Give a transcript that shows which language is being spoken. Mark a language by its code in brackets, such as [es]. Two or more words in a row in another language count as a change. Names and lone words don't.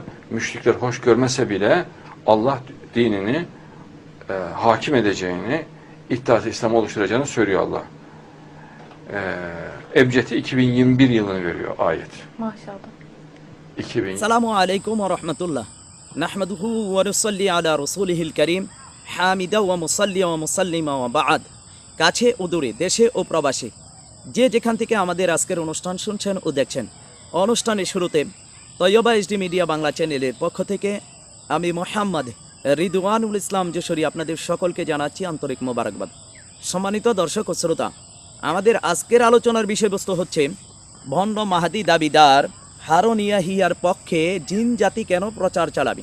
[tr] Müşrikler hoş görmese bile Allah dinini hakim edeceğini, İttihat-ı İslam oluşturacağını söylüyor Allah. Ebced'i 2021 yılını veriyor ayet. Maşallah. 2000. [ar] سلام عليكم ورحمة الله. نحمده ونصلي على رسوله الكريم. حامدا ومصليا ومسلما وبعد. [bn] কাছে ও দূরে, দেশে ও প্রবাসী, যে যেখান থেকে আমাদের আজকের অনুষ্ঠান শুনছেন ও দেখছেন, অনুষ্ঠানের শুরুতে তৈয়বা এইচডি মিডিয়া বাংলা চ্যানেলের পক্ষ থেকে আমি মোহাম্মদ রিদওয়ানুল ইসলাম যশোরী আপনাদের সকলকে জানাচ্ছি আন্তরিক মোবারকবাদ। সম্মানিত দর্শক ও শ্রোতা, আমাদের আজকের আলোচনার বিষয়বস্তু হচ্ছে ভণ্ড মাহাদি দাবিদার হারুন ইয়াহিয়ার পক্ষে জিন জাতি কেন প্রচার চালাবে।